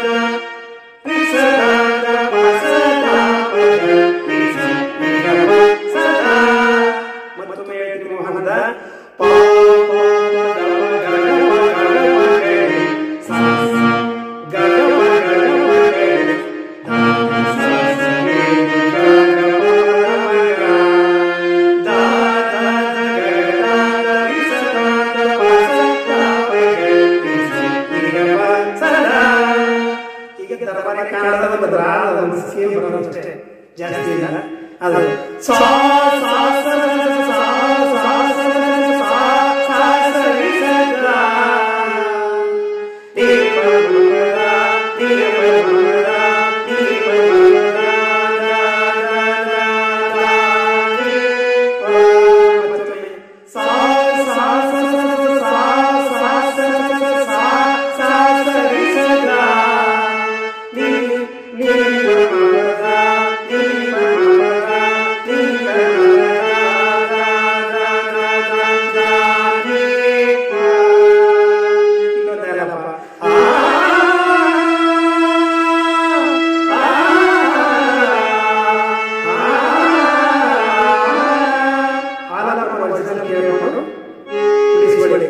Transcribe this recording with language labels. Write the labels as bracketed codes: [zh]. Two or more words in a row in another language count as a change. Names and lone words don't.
[kn] ರಿ ಸ ದ ದ ಪ ಸ ದ ಪ ಗ ರಿ ಸ ರಿ ಗ ಮ ಸ ದ ಮತ್ತೊಮ್ಮೆ ಹೇಳ್ತೀನಿ ಮೋಹನದ ಪ ಪ ಪ ಗ ಮ ಗ ಗ ಮ ಗ ಗ ಮ ಗ ಸ ಸ ಗ ಗ ಮ ಗ ಗ ಮ ಗ ಧ ಸ ಸ ರಿ ಗ ಗ ಪ ಮ ಗ ದ ದ ದ ಗ ದ ದ ರಿ ಸ ದ ದ ಪ ಸ ದ ಪ ಗ ರಿ ಸ ರಿ ಗ ಮ ಸ ದ. ಈಗ ದರ್ಬಾರಿ ಕನ್ನಡದ ಒಂದು ರಾಗದ ಒಂದು ಸೇಮ್ ಬರೋದು ಅಷ್ಟೇ, ಜಾಸ್ತಿ ಇಲ್ಲ. ಅದು ಸಾ ಸಾ ಸ ಸ ಸಾ ಸಾ ಸ ಸಾ ಸಾ ಸ ರಿ ಸ ಗ ನಿ ಪ ಮ ಗ ನಿ ಪ ಮ ಗ ನಿ ಪ ಮ ಗ ದ ದ ದ ದ ನಿ ಪ ಮತ್ತೊಮ್ಮೆ ಸಾ ಸಾ ಸ ಸ ಸಾ ಸಾ ಸ ಸಾ ಸಾ ಸ ರಿ ಸ ಗ ನಿ ನಿ ಪ ಮ ಗ ನಿ ಪ ಮ ಗ ನಿ ಪ ಮ ಗ ದ ದ ದ ದ ನಿ ಪ ಇನ್ನೊಂದೆಲ್ಲಪ್ಪ ಆ ಆಲಾಪ ಒರಿಜಿನಲ್ ಕೇಳಿಕೊಂಡು ಬಿಡಿಸಿಕೊಳ್ಳಿ.